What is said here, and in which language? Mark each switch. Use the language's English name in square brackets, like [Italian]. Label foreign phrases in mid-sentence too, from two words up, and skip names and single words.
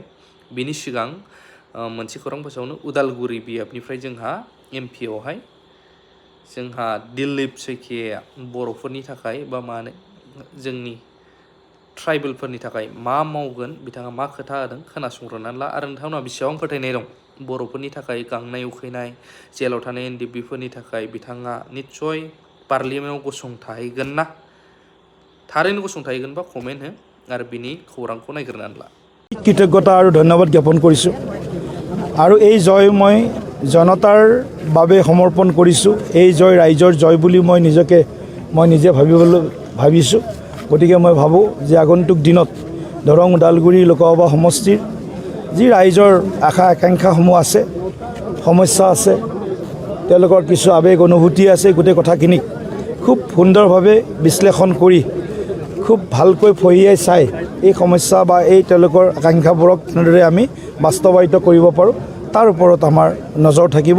[Bodo] बिनि सिगां मोनसे खौरां फोसावनो उदालगुरि बियाबनिफ्राय जोंहा एमपिआवहाय जोंहा दिलीप सैखिया बर'फोरनि थाखाय बा मानो जोंनि ट्राइबेलफोरनि थाखाय मा मावगोन बिथाङा मा खोथा होदों खोनासंग्रोनानै ला आरो नोंथांमोनहा बेसेबां फोथायनाय दं बर'फोरनि थाखाय गांनाय उखैनाय जेलाव थानाय एनडिएफबिफोरनि थाखाय बिथाङा निस्सय पार्लियामेन्टआव गसंथाहैगोन ना थारैनो गसंथाहैगोनबा कमेन्ट हो आरो बिनि खौरांखौ नायग्रोनानै ला। [Assamese] কৃতজ্ঞতা আৰু ধন্যবাদ জ্ঞাপন কৰিছোঁ আৰু এই জয় মই জনতাৰ বাবে সমৰ্পণ কৰিছোঁ। এই জয় ৰাইজৰ জয় বুলি মই নিজে ভাবিছোঁ। গতিকে মই ভাবোঁ যে আগন্তুক দিনত দৰং ওদালগুৰি লোকসভা সমষ্টিৰ যি ৰাইজৰ আশা আকাংক্ষাসমূহ আছে সমস্যা আছে তেওঁলোকৰ কিছু আৱেগ অনুভূতি আছে গোটেই কথাখিনিক খুব সুন্দৰভাৱে বিশ্লেষণ কৰি খুব ভালকৈ ফহিয়াই চাই এই সমস্যা বা এই তেওঁলোকৰ আকাংক্ষাবোৰক কেনেদৰে আমি বাস্তৱায়িত কৰিব পাৰোঁ তাৰ ওপৰত আমাৰ নজৰ থাকিব।